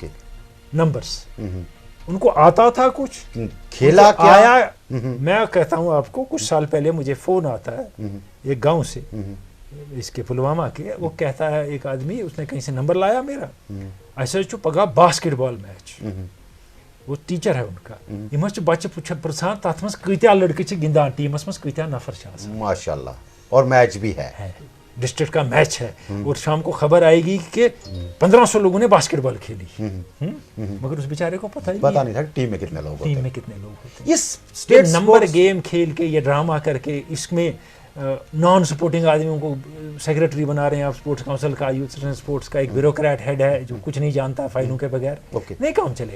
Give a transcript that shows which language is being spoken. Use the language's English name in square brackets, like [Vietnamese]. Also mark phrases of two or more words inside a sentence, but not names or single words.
[Urdu] نمبرز، ان کو آتا تھا کچھ, کھیلا کیا آیا۔ میں کہتا ہوں آپ کو، کچھ سال پہلے مجھے فون آتا ہے ایک گاؤں سے، اس کے پلوامہ کے، وہ کہتا ہے ایک آدمی، اس نے کہیں سے نمبر لایا میرا، ایسا جو پگا [English] basketball match, [Urdu] وہ ٹیچر ہے ان کا, [Kashmiri] यम बच्चे पृछान तथ मज कत्या लड़के गिंदान, टीमस मज कत्या नफर, [Urdu] ماشاءاللہ, اور میچ بھی ہے, ڈسٹرکٹ کا میچ ہے، اور شام کو خبر آئے گی کہ 1500 لوگوں نے باسکٹ بال کھیلی، مگر اس بیچارے کو پتا نہیں تھا ٹیم میں کتنے لوگ ہوتے ہیں. اس سٹیٹ [English] number game [Urdu] کھیل کے، یہ ڈرامہ کر کے، اس میں [English] non supporting [Urdu] آدمیوں کو سیکرٹری بنا رہے ہیں آپ [English] sports council [Urdu] کا, [English] youth sports [Urdu] کا ایک بیوروکریٹ ہیڈ ہے جو کچھ نہیں جانتا فائلوں کے بغیر، نہیں کام چلے گا.